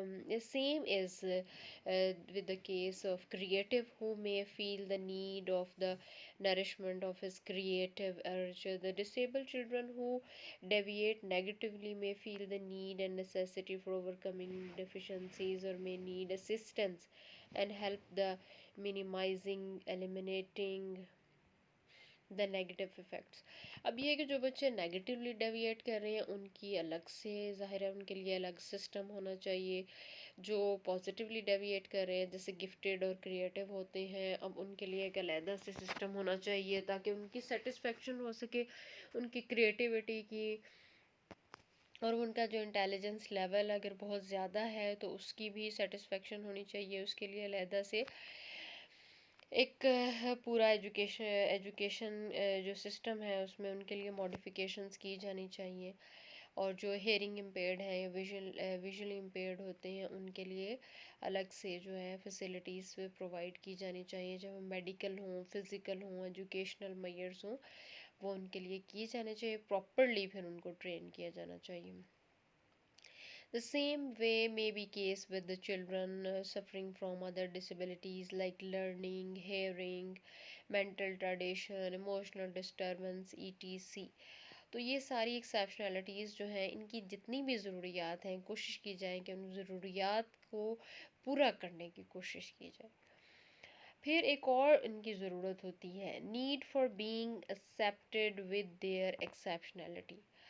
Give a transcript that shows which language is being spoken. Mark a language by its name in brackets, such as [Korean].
[English] The same is with the case of creative who may feel the need of the nourishment of his creative urge. The disabled children who deviate negatively may feel the need and necessity for overcoming deficiencies, or may need assistance and help the eliminating the negative effects. [Urdu] اب یہ ہے کہ جو بچے negatively deviate کر رہے ہیں ان کی الگ سے ظاہر ہے ان کے لیے الگ سسٹم ہونا چاہیے. جو پازیٹیولی ڈیویٹ کر رہے ہیں جیسے گفٹیڈ اور کریٹو ہوتے ہیں، اب ان کے لیے ایک علیحدہ سے سسٹم ہونا چاہیے تاکہ ان کی سیٹسفیکشن ہو سکے ان کی کریٹیوٹی کی. اور ان کا جو انٹیلیجنس لیول اگر بہت زیادہ ہے تو اس کی بھی سیٹسفیکشن ہونی چاہیے. اس کے لیے علیحدہ سے ایک پورا ایجوکیشن جو سسٹم ہے اس میں ان کے لیے ماڈیفیکیشنز کی جانی چاہیے. اور جو ہیئرنگ امپیئرڈ ہیں یا ویژولی امپیئرڈ ہوتے ہیں ان کے لیے الگ سے جو ہے فیسلٹیز پرووائڈ کی جانی چاہیے، جب میڈیکل ہوں، فزیکل ہوں، ایجوکیشنل میئرز ہوں، وہ ان کے لیے کی جانے چاہیے. پراپرلی پھر ان کو ٹرین کیا جانا چاہیے. [English] The same way may be case with the children suffering from other disabilities like learning, hearing, mental retardation, emotional disturbance, etc. [Urdu] تو یہ ساری ایکسیپشنلٹیز جو ہیں ان کی جتنی بھی ضروریات ہیں کوشش کی جائے کہ ان ضروریات کو پورا کرنے کی کوشش کی جائے. پھر ایک اور ان کی ضرورت ہوتی ہے [English] Need for being accepted with their exceptionality.